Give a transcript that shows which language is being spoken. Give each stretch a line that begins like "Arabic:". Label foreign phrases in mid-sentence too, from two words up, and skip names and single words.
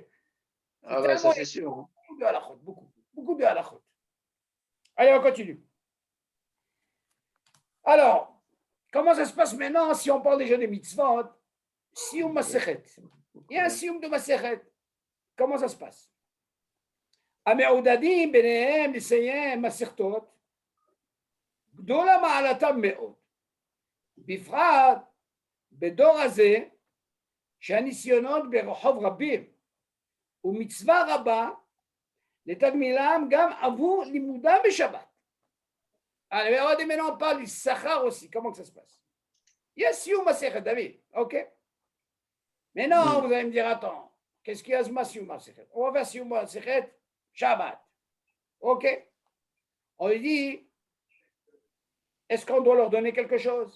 French: Ah bah, ça c'est sûr. Beaucoup de halachot, beaucoup de halachot. Allez, on continue. Alors, comment ça se passe maintenant si on parle déjà des mitzvot?
Hebrew: סיום מסכת.
French: Il y a un sioum de Masechet. Comment ça se passe?
Hebrew: המעודדים ביניהם לסיים מסכתות גדולה מעלתם מאוד, בפרט בדור הזה שהניסיונות ברחוב רבים ומצווה רבה לתגמילם גם עבור לימודם בשבת.
French: Alors, maintenant, on parle du Sachar aussi. Comment que ça se passe? Il y a
Hebrew: סיום מסכת,
French: David. OK? Maintenant, vous allez me dire, attends, qu'est-ce qu'il y a ce
Hebrew: סיום מסכת?
French: On va faire
Hebrew: סיום מסכת שבת.
French: OK? On lui dit, est-ce qu'on doit leur donner quelque chose?